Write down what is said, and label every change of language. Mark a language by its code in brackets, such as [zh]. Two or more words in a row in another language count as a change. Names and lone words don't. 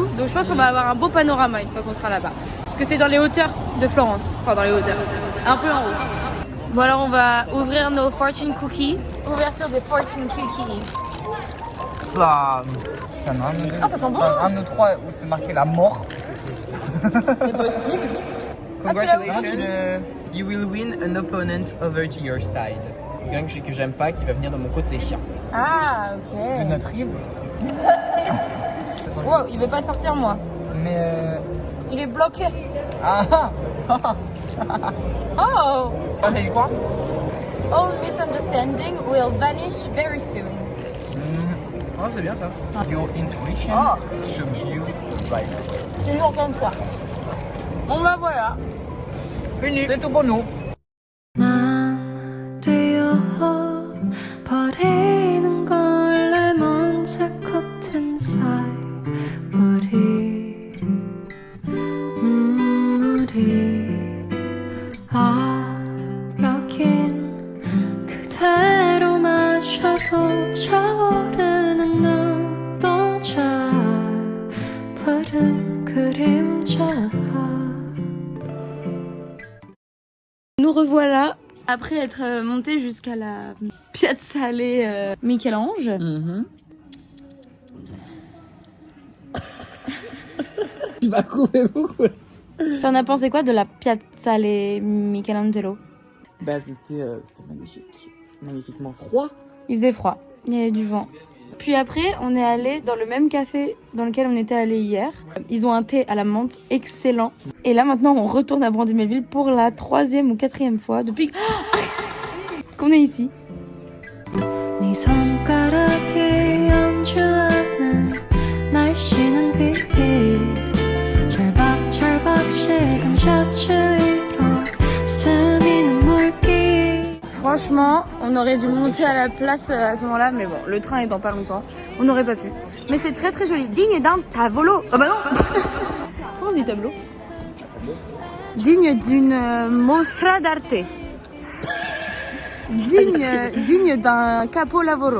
[fr] Donc je pense qu'on va avoir un beau panorama une fois qu'on sera là-bas. Parce que c'est dans les hauteurs de Florence, enfin dans les hauteurs, un peu en haut. Bon alors on va ouvrir nos [en] fortune cookies. [fr] Ouverture des [en] fortune cookies. [fr] Bah, ça m'a un Ah, ça sent bon. Un ou trois où c'est marqué la mort. C'est possible. [en] Congratulations. You will win an opponent over to your side. [fr] Quelqu'un que j'aime pas qui va venir de mon côté. Ah De ok. notre rive. Wow, il veut pas sortir moi. Mais Il est bloqué. ah Oh! t'as dit quoi? [en] All misunderstanding will vanish very soon. [fr] Oh, c'est bien ça. [en] Your intuition shows you right. [fr] Toujours comme ça. Bon bah voilà. Fini. C'est tout pour nous. [ko] 난 뛰어버리는 걸 내 먼지 커튼 사이 여긴 그대로 마셔도 차오르는 눈동자 푸른 그림자. [fr] Nous revoilà après être monté jusqu'à la Piazzale Michel-Ange. Tu vas couper beaucoup. T'en as pensé quoi de la Piazzale Michelangelo? Bah c'était magnifique. Magnifiquement froid. Il faisait froid, il y avait du vent. Puis après, on est allé dans le même café dans lequel on était allé hier. Ils ont un thé à la menthe excellent. Et là maintenant, on retourne à Brandy-Melville pour la 3e ou 4e fois depuis qu'on est ici. [ko] 네 손가락에 얹으려는 날씬한 빛 철박철박 식은 셔츠 위로 스미는 물기. [fr] Franchement, on aurait dû monter à la place à ce moment-là, mais bon, le train est dans pas longtemps. On n'aurait pas pu. Mais c'est très très joli. Digne d'un tavolo. Ah bah non. Comment on dit tableau? Digne d'une [it] mostra d'arte. [fr] Digne d'un capolavoro.